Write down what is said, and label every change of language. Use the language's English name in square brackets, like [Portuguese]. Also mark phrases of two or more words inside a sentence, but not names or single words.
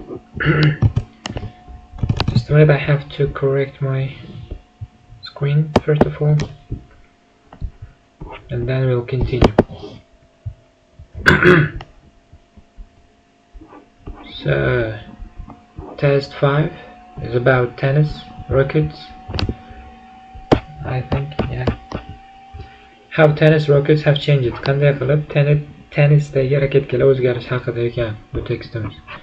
[English] Just a minute, I have to correct my screen first of all, and then we'll continue. So, test 5 is about tennis rackets, I think, yeah. How tennis rackets have changed. [Uzbek] Qanday qilib tennisdagi raketkalar o'zgarish haqida ekan bu tekstimiz.